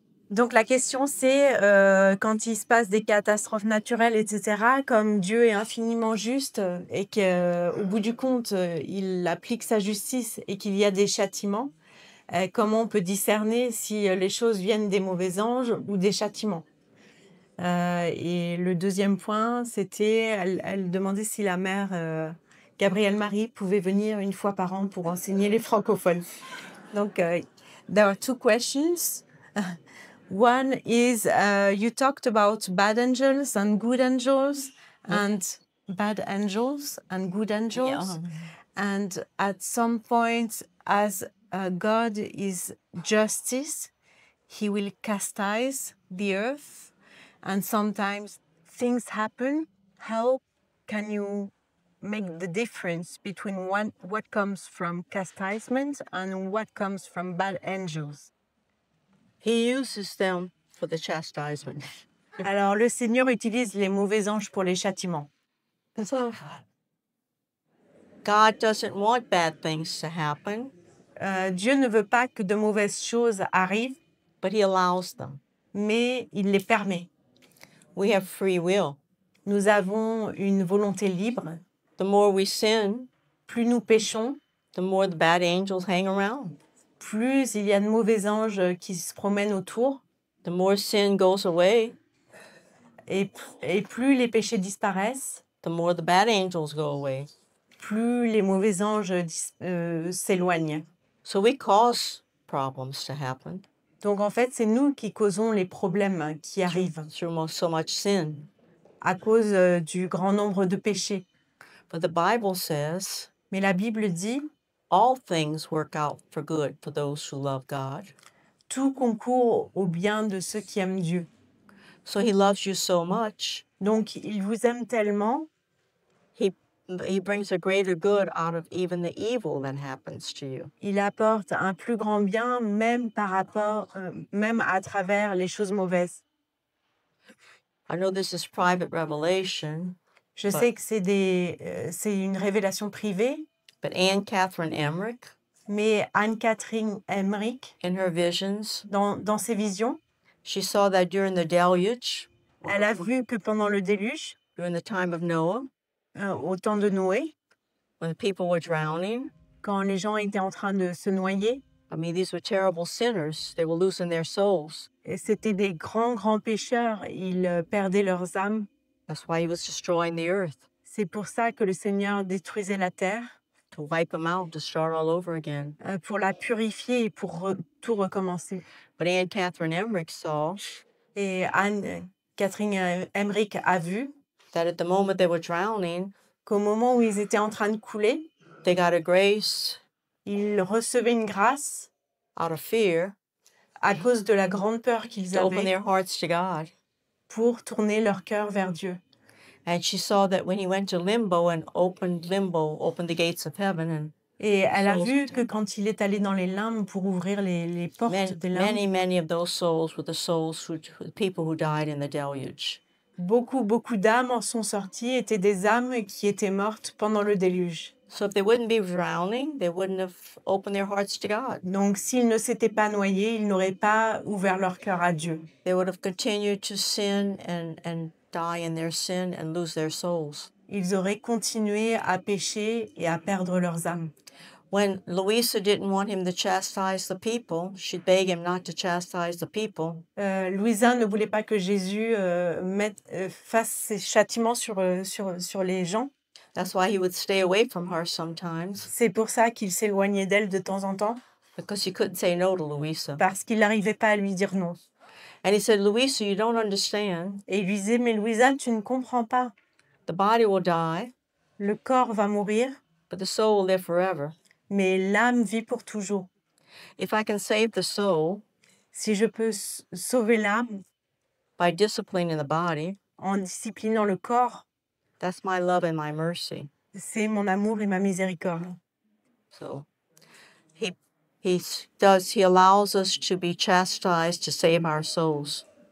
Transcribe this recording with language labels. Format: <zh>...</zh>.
<fr>Donc la question c'est, quand il se passe des catastrophes naturelles, etc., comme Dieu est infiniment juste et qu'au bout du compte, il applique sa justice et qu'il y a des châtiments, comment on peut discerner si les choses viennent des mauvais anges ou des châtiments? Et le deuxième point, c'était, elle demandait si la mère Gabrielle Marie pouvait venir une fois par an pour enseigner les francophones.</fr> <en>Donc, there are two questions. One is you talked about bad angels and good angels, and bad angels and good angels. And at some point, as God is justice, he will chastise the earth. And sometimes things happen. How can you make the difference between what comes from chastisement and what comes from bad angels? He uses them for the chastisement.</en> <fr>Alors, le Seigneur utilise les mauvais anges pour les châtiments.</fr> <en>God doesn't want bad things to happen,</en> <fr>Dieu ne veut pas que de mauvaises choses arrivent,</fr> <en>but he allows them.</en> <fr>mais il les permet.</fr> <en>We have free will.</en> <fr>Nous avons une volonté libre.</fr> <en>The more we sin,</en> <fr>Plus nous péchons,</fr> <en>the more the bad angels hang around.</en> <fr>plus il y a de mauvais anges qui se promènent autour,</fr> <en>The more sin goes away,</en> <fr>et plus les péchés disparaissent,</fr> <en>the more the bad angels go away.</en> <fr>plus les mauvais anges s'éloignent.</fr> <en>So we cause problems to happen</en> <fr>Donc en fait, c'est nous qui causons les problèmes qui arrivent</fr> <en>through so much sin.</en> <fr>à cause du grand nombre de péchés.</fr> <en>But the Bible says</en> <fr>Mais la Bible dit,</fr> <en>all things work out for good for those who love God.</en> <fr>Tout concourt au bien de ceux qui aiment Dieu.</fr> <en>So he loves you so much,</en> <fr>Donc, il vous aime tellement,</fr> <en>he brings a greater good out of even the evil that happens to you.</en> <fr>il apporte un plus grand bien, même même à travers les choses mauvaises.</fr> <en>I know this is private revelation,</en> <fr>Je sais que c'est une révélation privée,</fr> <en>but Anne Catherine Emmerich,</en> <fr>mais Anne-Catherine Emmerich,</fr> <en>in her visions,</en> <fr>dans ses visions,</fr> <en>she saw that during the deluge,</en> <fr>elle a vu que pendant le déluge,</fr> <en>during the time of Noah,</en> <fr>au temps de Noé,</fr> <en>when the people were drowning,</en> <fr>quand les gens étaient en train de se noyer,</fr> <en>I mean, these were terrible sinners. They were losing their souls.</en> <fr>et c'était des grands pécheurs, ils perdaient leurs âmes.</fr> <en>That's why he was destroying the earth,</en> <fr>C'est pour ça que le Seigneur détruisait la terre,</fr> <en>to wipe them out, to start all over again.</en> <fr>pour la purifier et pour tout recommencer.</fr> <en>But Anne Catherine Emmerich saw</en> <fr>Et Anne-Catherine Emmerich a vu</fr> <en>that at the moment they were drowning,</en> <fr>qu'au moment où ils étaient en train de couler,</fr> <en>they got a grace</en> <fr>ils recevaient une grâce</fr> <en>out of fear</en> <fr>à cause de la grande peur qu'ils</fr> <en>to open</en> <fr>avaient</fr> <en>their hearts to God.</en> <fr>pour tourner leur cœur vers Dieu.</fr> <en>And she saw that when he went to limbo and opened the gates of heaven, and</en> <fr>Et elle a</fr> <en>Souls.</en> <fr>vu que quand il est allé dans les limbes pour ouvrir les portes des limbes,</fr> <en>many of those souls were the souls people who died in the deluge.</en> <fr>beaucoup d'âmes en sont sorties, étaient des âmes qui étaient mortes pendant le déluge.</fr> <en>So if they wouldn't be drowning, they wouldn't have opened their hearts to God.</en> <fr>Donc s'ils ne s'étaient pas noyés, ils n'auraient pas ouvert leur cœur à Dieu.</fr> <en>They would have continued to sin and die in their sin and lose their souls.</en> <fr>Ils auraient continué à pécher et à perdre leurs âmes.</fr> <en>When Louisa didn't want him to chastise the people, she'd beg him not to chastise the people.</en> <fr>Louisa ne voulait pas que Jésus fasse ses châtiments sur les gens.</fr> <en>That's why he would stay away from her sometimes,</en> <fr>C'est pour ça qu'il s'éloignait d'elle de temps en temps,</fr> <en>because he couldn't say no to Louisa.</en> <fr>parce qu'il n'arrivait pas à lui dire non.</fr> <en>And he said, Louisa, you don't understand.</en> <fr>Et il lui disait, mais Louisa, tu ne comprends pas.</fr> <en>The body will die,</en> <fr>Le corps va mourir,</fr> <en>but the soul will live forever.</en> <fr>mais l'âme vit pour toujours.</fr> <en>If I can save the soul</en> <fr>Si je peux sauver l'âme</fr> <en>by disciplining the body,</en> <fr>en disciplinant le corps,</fr> <en>that's my love and my mercy.</en> <fr>c'est mon amour et ma miséricorde.</fr> <en>So he allows us to be chastised to save our souls.</en>